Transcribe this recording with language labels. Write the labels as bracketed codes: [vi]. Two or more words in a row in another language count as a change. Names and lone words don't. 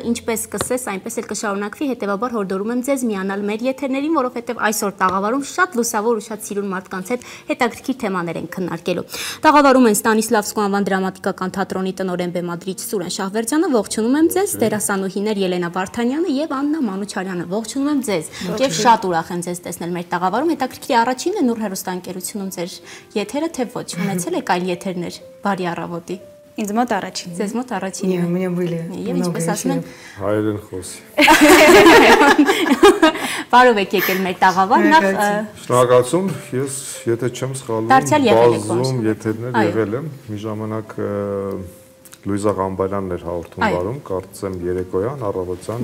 [hy] ինչպես սկսես, այնպես էլ կշարունակվի, հետեւաբար հորդորում եմ ձեզ միանալ մեր եթերներին, որովհետեւ այսօր տաղավարում շատ լուսավոր ու շատ սիրուն մարդկանց հետ հետաքրքիր թեմաներ են քննարկելու։ Տաղավարում են Ստանիսլավսկու անվան դրամատիկական թատրոնի տնօրեն բեմադրիչ Սուրեն Շահվերդյանը, ողջունում եմ ձեզ, դերասանուհիներ Ելենա Վարդանյանը եւ Աննա Մանուչարյանը, ողջունում եմ ձեզ եւ շատ ուրախ եմ ձեզ տեսնել մեր տաղավարում։ Հետաքրքիր առաջինն է Նուր հեռուստաընկերությունում ձեր եթերը, թե ոչ, ունեցել եք այլ եթերներ։ Բարի առավոտի։ Ինձ մոտ առաջին։ Ձեզ մոտ առաջինն է։ [ru] У меня были. [hy] Եվ ինչպես ասում են, հայերեն խոսի։ Բարով եք եկել մեր տաղավար, նախ Շնորհակալություն, ես եթե չեմ սխալվում, բազում եթերներ եղել եմ, մի ժամանակ Լուիզա Ղամբալյանն էր հաղորդում վարում, կարծեմ երեկոյան, առավոտյան։